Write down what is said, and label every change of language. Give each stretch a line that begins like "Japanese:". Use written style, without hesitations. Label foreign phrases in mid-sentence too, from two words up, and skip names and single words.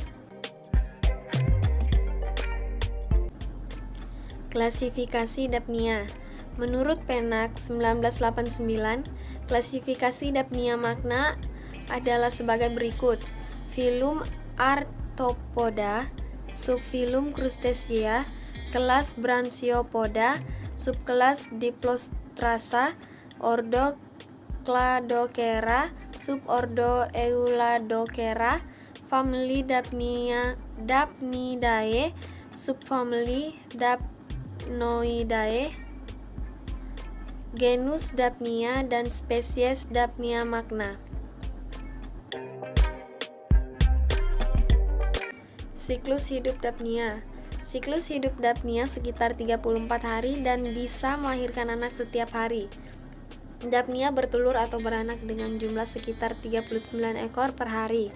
Indonesian: Klasifikasi Dapnia. Menurut Pennak 1989, klasifikasi Dapnia magna adalah sebagai berikut: filum Arthropoda, subfilum Crustacea, kelas Branchiopoda, subkelas Diplostrata, ordo Cladocera, subordo Euladocera, famili Dapnidae, subfamili Dapnoidae, genus Dapnia, dan spesies Dapnia magna. Siklus hidup Dapnia. Siklus hidup Dapnia sekitar 34 hari dan bisa melahirkan anak setiap hari. Dapnia bertelur atau beranak dengan jumlah sekitar 39 ekor per hari.